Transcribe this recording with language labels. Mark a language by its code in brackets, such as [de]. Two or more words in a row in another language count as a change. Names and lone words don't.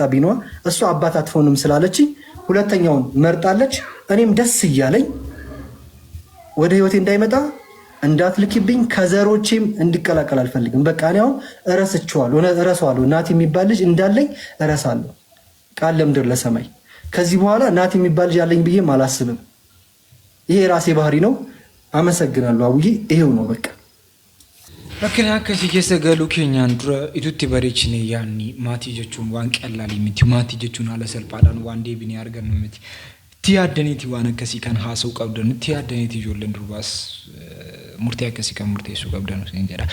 [am] ቢነዋ እሱ አባት አትሆንም ስላለች ሁለተኛውን መርጣለች። እኔም ደስ እያለኝ ወደ ህይወቴ እንዳይመጣ እንዳትልኪብኝ ከዘሮቼም እንዲቀላቀል አልፈልግም። በቃ እኔ አሁን እረሳዋለሁ። ናቲ የሚባል ልጅ እንዳለኝ እረሳለሁ። ቃል ለምድር ለሰማይ ከዚህ በኋላ ናቲ የሚባል ልጅ አለኝ ብዬም አላስብም። ይሄ ራሴ ባህሪ ነው። አመሰግናለሁ አቡዬ። ይሄው ነው በቃ። [om] Rakkina akkasii keessa galuu keenyaan dura itutti bareechine yaanni maatii jechuun waan qallaalii miti. Maatii jechuun haala salphaadhaan waan deebinee argannu miti. Itti yaaddaniiti waan akkasii kan haasa'uu qabdan, itti yaaddaniiti ijoolleen durbaas murtee akkasii kan murteessuu qabdan isin jedha.